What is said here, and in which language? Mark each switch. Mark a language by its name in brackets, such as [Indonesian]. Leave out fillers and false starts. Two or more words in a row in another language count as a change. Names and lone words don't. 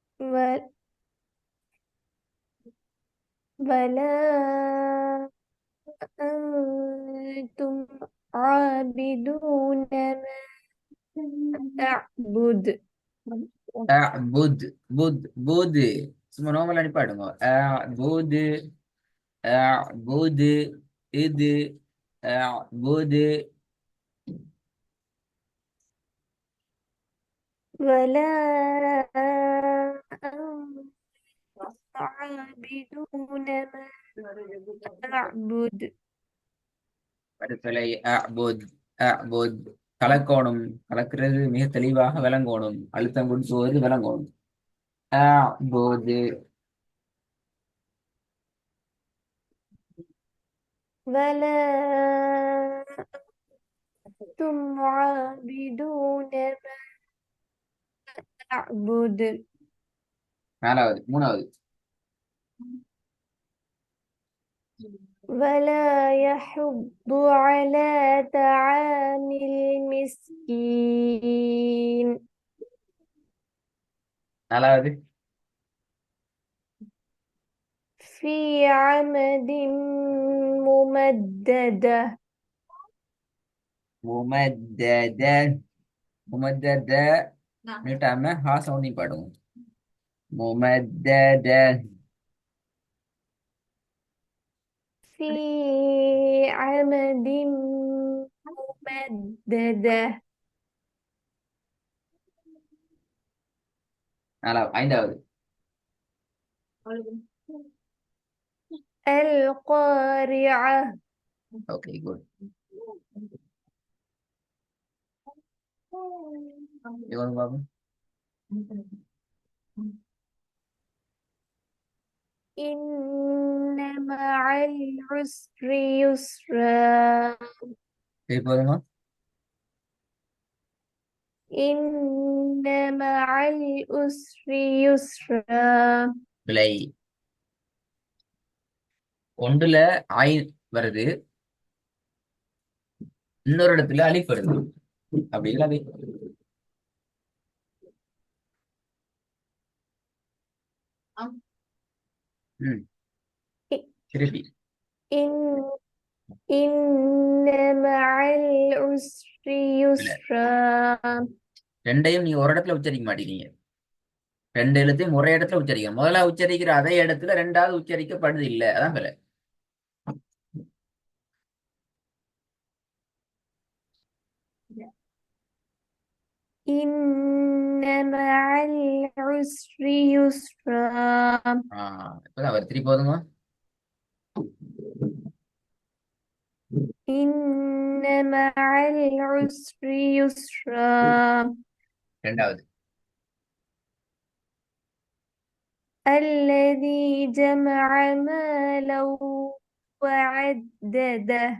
[Arabic] و- ولا أنتم عابدون ما أعبد. أعبد بد [Tamil] சும்மா நார்மலா நிப்பாடுங்க. அபுது அபுது இது அபுது. [Arabic] ولا أنتم عابدون ما أعبد. [Tamil] அடுத்தலை அபுத் அபுத். கலக்கோணும். கலக்கிறது மிக தெளிவாக விளங்கணும். அழுத்தம் கொடுத்துவது விளங்கணும். அபுது. [Arabic] ولا أنتم عابدون ما أعبد. [Tamil] நாலாவது மூணாவது. [Arabic] ولا يحض على طعام المسكين. [Tamil] நாலாவது. [Arabic] في عمد ممددة. ممددة ممددة [Tamil] நீட்டாம ஹா சவுண்டையும் பாடுவோம். [Arabic] முமத்தத. في عمد ممددة. [Tamil] நாலாவது ஐந்தாவது. [Arabic] القارعة. [Tamil] ஓகே குட். இவங்க பாப்போம். [Arabic] إن مع العسر يسرا. [Tamil] சரி போதுமா. [Arabic] إن مع العسر يسرا. [Tamil] விலை ஒன்றுல ஆய் வருது, இன்னொரு இடத்துல அலிஃப் வருது. அப்படி இல்லாது ம் திருப்பி. [Arabic] إن إن مع العسر [Tamil] இல்ல, [Arabic] يسرا. [Tamil] ரெண்டையும் நீங்க ஒரு இடத்துல உச்சரிக்க மாட்டேங்கிறீங்க. ரெண்டு எழுத்தையும் ஒரே இடத்துல உச்சரிக்க, முதல்ல உச்சரிக்கிற அதே இடத்துல ரெண்டாவது உச்சரிக்கப்படுது இல்ல, அதான் விலை. [Arabic] إن مع العسر يسرا. [Tamil] இப்பதான் அவர் திருப்பி போதுங்க. [Arabic] إن مع العسر يسرا. [Tamil] ரெண்டாவது. [Arabic] الذي جمع مالا وعدده.